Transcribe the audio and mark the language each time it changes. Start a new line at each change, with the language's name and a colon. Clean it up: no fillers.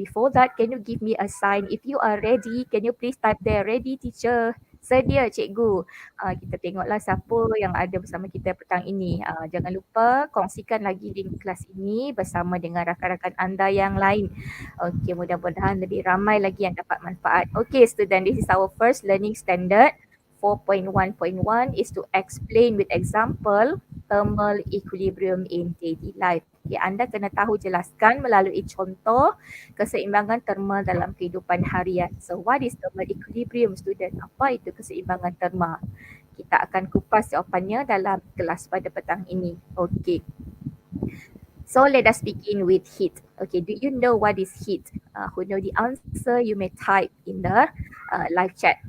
English: Before that, can you give me a sign if you are ready? Can you please type there, ready teacher?
Malay: Sedia cikgu. Kita tengoklah siapa yang ada bersama kita petang ini. Jangan lupa kongsikan lagi link kelas ini bersama dengan rakan-rakan anda yang lain. Okey, mudah-mudahan lebih ramai lagi yang dapat manfaat.
English: Okey student, this is our first learning standard. 4.1.1 is to explain with example thermal equilibrium in daily life.
Malay: Okay, anda kena tahu jelaskan melalui contoh keseimbangan termal dalam kehidupan harian.
English: So what is thermal equilibrium student?
Malay: Apa itu keseimbangan termal? Kita akan kupas jawapannya dalam kelas pada petang ini. Okay.
English: So let us begin with heat. Okay, do you know what is heat? Who know the answer, you may type in the live chat.